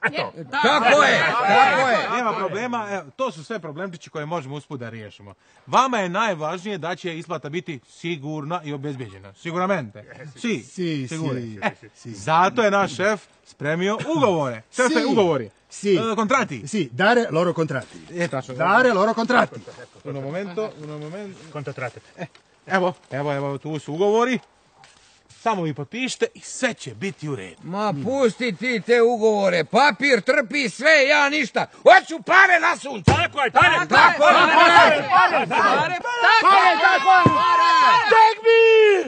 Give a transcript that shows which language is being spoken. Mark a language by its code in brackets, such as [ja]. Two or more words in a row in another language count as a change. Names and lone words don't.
[sr] Tako je. Nema problema, to su sve problemčići koje možemo usput da riješimo. Vama je najvažnije da će isplata biti sigurna i obezbijeđena. Siguramente. Sigurni. Zato je naš šef spremio ugovore. Šefe, ugovori. Contratti. [it] Dare loro contratti. Dare loro contratti. Uno momento. [sr] Contrattate. Evo, tu su ugovori. Samo vi potpišite i sve će biti u redu. Ma pusti ti te ugovore, papir trpi sve, ja ništa. Hoću pare na sunce. Tako je, pare. [en] Take me!